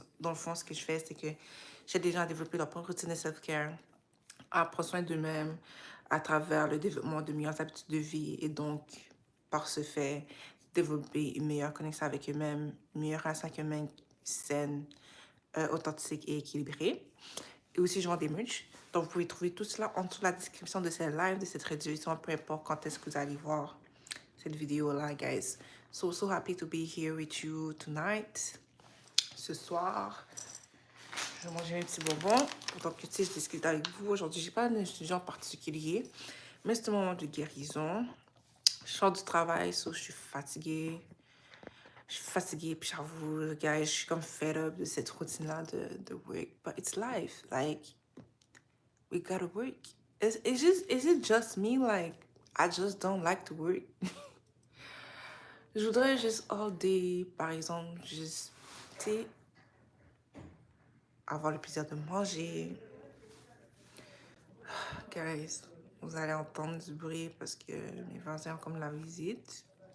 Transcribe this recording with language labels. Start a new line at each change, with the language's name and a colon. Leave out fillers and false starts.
French: Dans le fond, ce que je fais, c'est que j'aide des gens à développer leur propre routine de self-care, à prendre soin d'eux-mêmes à travers le développement de meilleures habitudes de vie et donc, par ce fait, développer une meilleure connexion avec eux-mêmes, une meilleure relation avec eux-mêmes saine, authentique et équilibrée. Et aussi, je vends des merch. Donc, vous pouvez trouver tout cela en dessous de la description de cette live, de cette réduction, peu importe quand est-ce que vous allez voir cette vidéo-là, guys.
English: So happy to be here with you tonight.
French: Ce soir, je vais manger mes petits bonbons. Pourtant que, tu sais, je discute avec vous. Aujourd'hui, j'ai pas un sujet en particulier, mais c'est un moment de guérison. Je sors du travail, je suis fatiguée. Je suis fatiguée, puis j'avoue, guys, je suis comme
English: fed up
French: de cette routine-là de work.
English: But it's life. Like, we gotta work. Is it just me? Like, I just don't like to work.
French: Je voudrais juste
English: all day,
French: par exemple, juste, tu sais, avoir le plaisir de manger. Guys, vous allez entendre du bruit parce que mes voisins ont comme la visite.